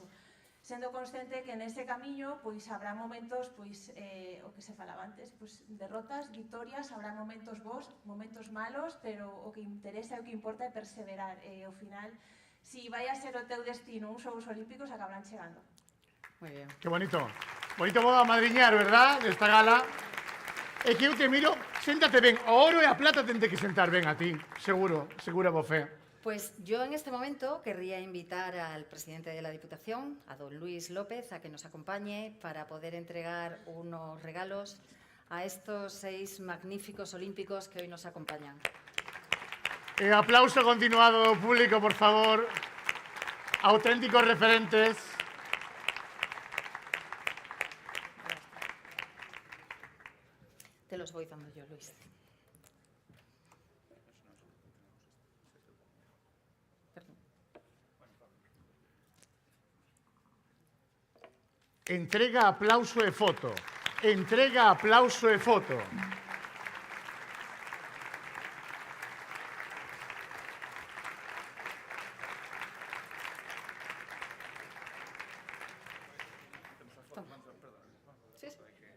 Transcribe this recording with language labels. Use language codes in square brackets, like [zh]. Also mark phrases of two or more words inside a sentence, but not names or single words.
[gl] Sendo consciente que nese camiño pois, habrá momentos, pois, o que se falaba antes, pois, derrotas, victorias, habrá momentos bons, momentos malos, pero o que interesa e o que importa é perseverar. Ao final, si vai a ser o teu destino uns Xogos Olímpicos, acabarán chegando. [es] Muy bien. Qué bonito. [gl] Bonito modo a madriñar, verdad? Desta gala. É que eu te miro, séntate ben. O oro e a plata tente que sentar ben a ti. Seguro, seguro, bo fe. [es] Pues yo en este momento querría invitar al presidente de la Diputación, a don Luis López, a que nos acompañe para poder entregar unos regalos a estos 6 magníficos olímpicos que hoy nos acompañan. Aplauso continuado, público, por favor. Auténticos referentes. Te los voy dando yo, Luis. [gl] Entrega, aplauso e foto. Entrega, aplauso e foto. [es] Sí, sí.